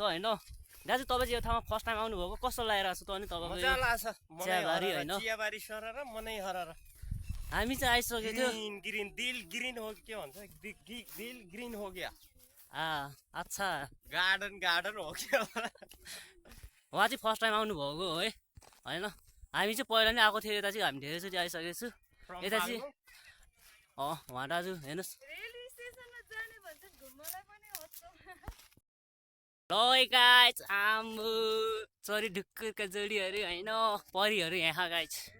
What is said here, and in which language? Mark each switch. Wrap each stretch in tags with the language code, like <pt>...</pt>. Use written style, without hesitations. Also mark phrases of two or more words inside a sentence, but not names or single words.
<ne>होइन दाजु तपाईँ चाहिँ यो ठाउँमा</ne> <en>first time</en> <ne>आउनुभएको कस्तो लागिरहेको छ त अनि तपाईँको चियाबारी होइन चियाबारी सरर मनै हरर हामी चाहिँ आइसकेको थियो ग्रीन दिल ग्रीन हो के भन्छ दिल ग्रीन हो क्या अच्छा गार्डन गार्डन हो क्या उहाँ चाहिँ</ne> <en>first time</en> <ne>आउनुभएको है होइन हामी चाहिँ पहिला नै आएको थियो यता चाहिँ हामी धेरैचोटि आइसकेको छु यता चाहिँ उहाँ दाजु हेर्नुहोस् ल गाइस आम्बु चरी ढुक्कुरका जोडीहरू होइन परिहरू यहाँ गाइस</ne>